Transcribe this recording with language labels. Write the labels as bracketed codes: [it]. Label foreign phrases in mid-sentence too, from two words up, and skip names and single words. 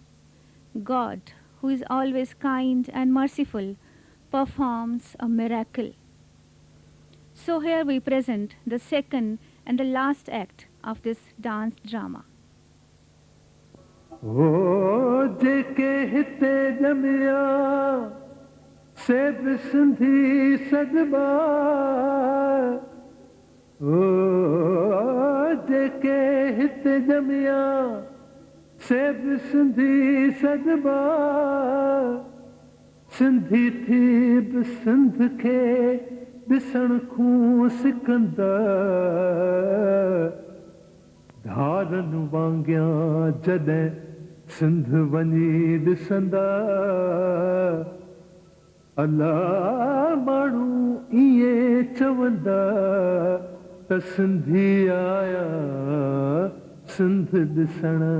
[en] God, who is always kind and merciful, performs a miracle. So here we present the second and the last act of this dance drama. [sd] O जेके हिते जमिया से बिसंधी सजबा ओ जेके हिते जमिया से बिसंधी सजबा सिंधी थी बिसंध खे ॾिसण खूं सिकंदा धारन वांगिया जॾहिं सिंध वञी ॾिसंदा अलाह माण्हू ईअं चवंदा त सिंधी आया सिंध ॾिसण